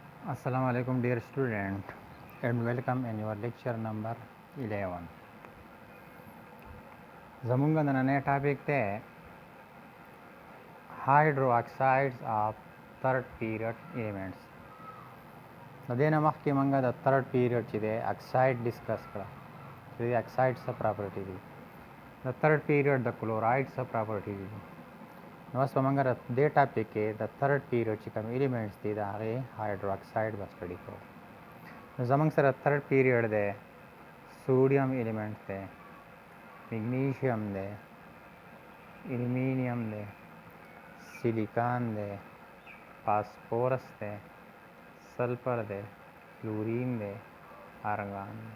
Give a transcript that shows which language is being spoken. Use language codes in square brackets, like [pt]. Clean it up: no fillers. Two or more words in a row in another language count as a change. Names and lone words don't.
[ar] السلام عليكم [en] dear student and welcome in your lecture number 11. [ps] زمونږ نننی ټاپک دی [en] hydroxides of third period elements. [ps] د دې نه مخکې موږ د [en] third period [ps] چې دی [en] oxide discuss [ps] کړه چې د اکساید څه پراپرټي دي. د [en] third period [ps] د کلوراید څه پراپرټي دي. نو اوس به موږ د دې ټاپک کې د [en] third period [ps] چې کوم ایلیمنټس دي د هغې هایدروکساید به سټډي کوو. نو زموږ سره [en] third period [ps] دی [en] sodium element [ps] دی، میګنیشیم دی، ایلومینیم دی، سیلیکان دی، فاسفورس دی، سلفر دی، کلورین دی، ارګان دی.